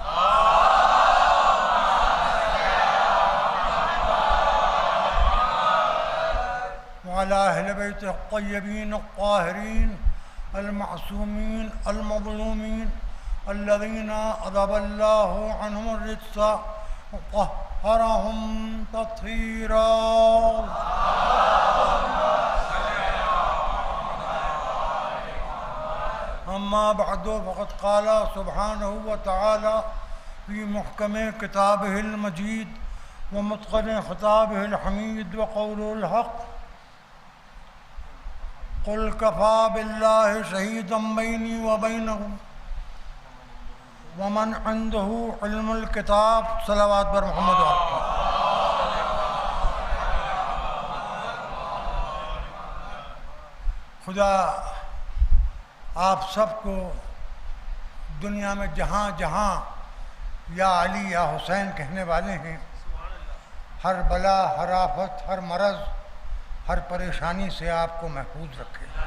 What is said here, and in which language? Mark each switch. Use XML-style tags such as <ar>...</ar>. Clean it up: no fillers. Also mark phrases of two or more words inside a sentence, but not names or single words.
<ar>وعلى أهل بيته الطيبين الطاهرين المعصومين المظلومين الذين أذهب الله عنهم الرجس وطهرهم تطهيرا. أما بعد فقد قال سبحانه وتعالى في محكم كتابه المجيد ومتقن خطابه الحميد وقوله الحق قل كفى بالله شهيدا بيني وبينكم ومن عنده علم الكتاب.</ar> <ur>صلوات بر محمد. خدا آپ سب کو دنیا میں جہاں جہاں</ur> <ar>يا علي يا حسين</ar> <ur>کہنے والے ہیں، ہر بلا، ہر آفت، ہر مرض، ہر پریشانی سے آپ کو محفوظ رکھے.</ur>